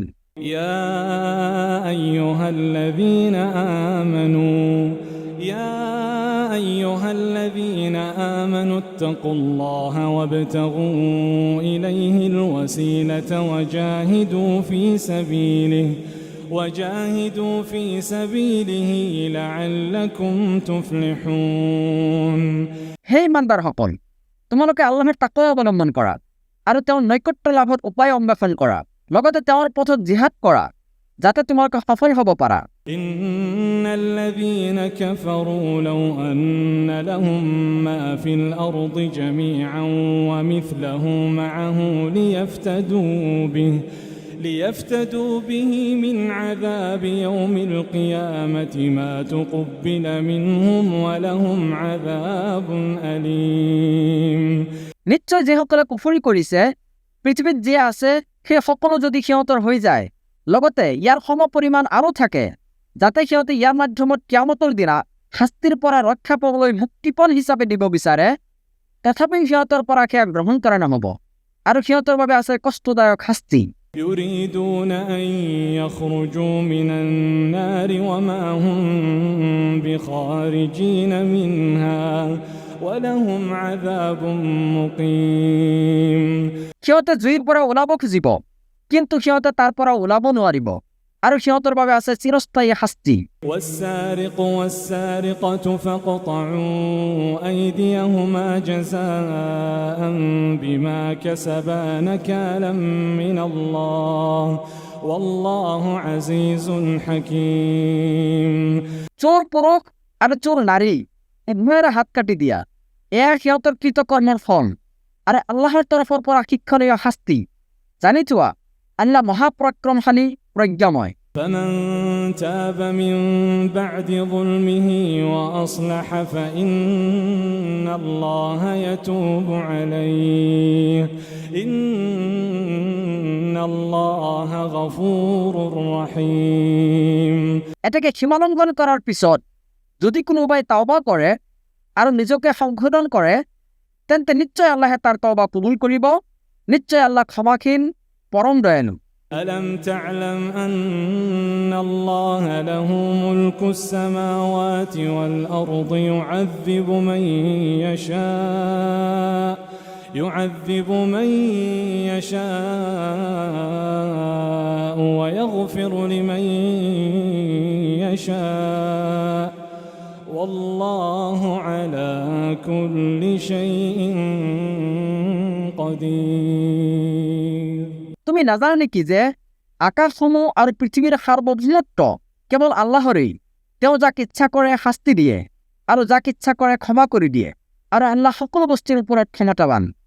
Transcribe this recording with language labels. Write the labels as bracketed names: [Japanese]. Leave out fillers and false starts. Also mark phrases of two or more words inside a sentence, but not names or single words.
[Arabic] يا أيها الذين آمنوا اتقوا الله وابتغوا إليه الوسيلة وجاهدوا في سبيله لعلكم تفلحون। [Assamese] হে ইমানদাৰসকল, তোমালোকে আল্লাহৰ তাকৱা অৱলম্বন কৰা আৰু তেওঁৰ নৈকট্য লাভত উপায় অন্বেষণ কৰা, লগতে তেওঁৰ পথত জিহাদ কৰা, যাতে তোমালোকে সফল হ'ব পাৰা। [Arabic] إن الذين كفروا لو أن لهم ما في الأرض جميعا ومثله معه ليفتدوا به من عذاب يوم القيامة ما تقبل منهم ولهم عذاب أليم। [Assamese] নিশ্চয় যিসকলে কুফৰি কৰিছে, পৃথিৱীত যি আছে সেই সকলো যদি সিহঁতৰ হৈ যায়, লগতে ইয়াৰ সম পৰিমাণ আৰু থাকে, যাতে সিহঁতে ইয়াৰ মাধ্যমত কিয়ামতৰ দিনা শাস্তিৰ পৰা ৰক্ষা পাবলৈ মুক্তিপণ হিচাপে দিব বিচাৰে, তথাপি সিহঁতৰ পৰা সেয়া গ্ৰহণ কৰা নহ'ব আৰু সিহঁতৰ বাবে আছে কষ্টদায়ক শাস্তি। [Arabic] يريدون أن يخرجوا من النار وما هم بخارجين منها ولهم عذاب مقيم। [Assamese] সিহঁতে জুইৰ পৰা ওলাব খুজিব, কিন্তু সিহঁতে তাৰ পৰা ওলাব নোৱাৰিব আৰু সিহঁতৰ বাবে আছে চিৰস্থায়ী শাস্তি। [Arabic] والسارق والسارقة فاقطعوا أيديهما جزاء بما كسبا نكالا من الله والله عزيز حكيم। [Assamese] চোৰ পুৰুষ আৰু চোৰ নাৰী উভয়ৰে হাত কাটি দিয়া, এয়া সিহঁতৰ কৃতকৰ্মৰ ফল আৰু আল্লাহৰ তৰফৰ পৰা শিক্ষণীয় শাস্তি। জানি থোৱা আল্লাহ মহাপৰাক্ৰমশালী, প্ৰজ্ঞাময়। [Arabic] فمن تاب من بعد ظلمه وأصلح فإن الله يتوب عليه إن الله غفور رحيم। [Assamese] এটাকে সীমালংঘন কৰাৰ পিছত যদি কোনোবাই তাওবা কৰে আৰু নিজকে সংশোধন কৰে, তেন্তে নিশ্চয় আল্লাহে তাৰ তওবা কবুল কৰিব। নিশ্চয় আল্লাহ ক্ষমাশীল, পৰম দয়ালু। [Arabic] ألم تعلم أن الله له ملك السماوات والأرض يعذب من يشاء ويغفر لمن يشاء والله على كل شيء قدير। [Assamese] তুমি নাজানা নেকি যে আকাশসমূহ আৰু পৃথিৱীৰ সাৰ্বভৌমত্ব কেৱল আল্লাহৰেই। তেওঁ যাক ইচ্ছা কৰে শাস্তি দিয়ে আৰু যাক ইচ্ছা কৰে ক্ষমা কৰি দিয়ে, আৰু আল্লাহ সকলো বস্তুৰ ওপৰত ক্ষমতাৱান।